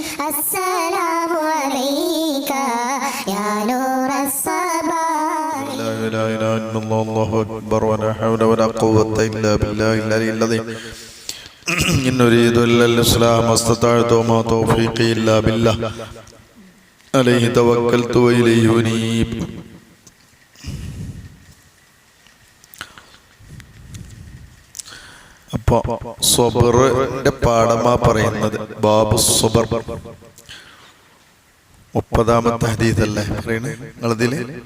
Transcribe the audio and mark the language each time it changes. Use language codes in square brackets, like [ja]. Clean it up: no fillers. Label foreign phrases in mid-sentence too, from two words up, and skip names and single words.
[ar] السلام عليك يا نور الصباح. لا إله إلا الله الله أكبر ولا حول ولا قوة إلا بالله العلي العظيم. إن أريد إلا الإسلام ما استطعت وما توفيقي إلا بالله عليه توكلت وإليه أنيب. [ml] അപ്പോൾ സ്വബറിന്റെ പാഠമാ പറയുന്നത്. ബാബു സ്വബർ 30-ാമത്തെ ഹദീസല്ലേ പറയണേ നിങ്ങളതില്?